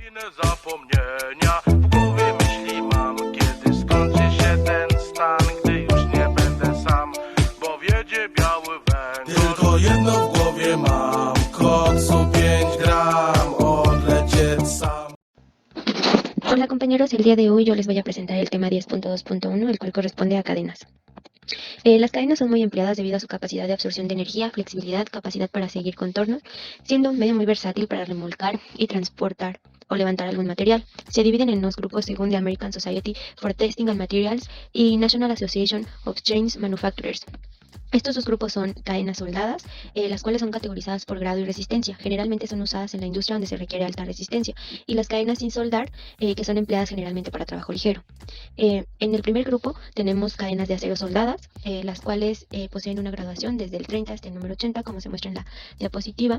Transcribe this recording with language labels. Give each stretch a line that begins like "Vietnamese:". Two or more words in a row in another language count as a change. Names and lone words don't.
Polish: Kolejne zapomnienia w głowie myśli mam, kiedy skończy się ten stan, gdy już nie będę sam, bo wiedzie biały węgiel. Tylko jedno w głowie mam, koksu 5 gram, odlecieć sam.
Spanish: Hola compañeros, el día de hoy yo les voy a presentar el tema 10.2.1, el cual corresponde a cadenas. Las cadenas son muy empleadas debido a su capacidad de absorción de energía, flexibilidad, capacidad para seguir contornos, siendo un medio muy versátil para remolcar y transportar o levantar algún material. Se dividen en dos grupos según the American Society for Testing and Materials y National Association of Chain Manufacturers. Estos dos grupos son cadenas soldadas, las cuales son categorizadas por grado y resistencia. Generalmente son usadas en la industria donde se requiere alta resistencia. Y las cadenas sin soldar, que son empleadas generalmente para trabajo ligero. En el primer grupo tenemos cadenas de acero soldadas, las cuales poseen una graduación desde el 30 hasta el número 80, como se muestra en la diapositiva.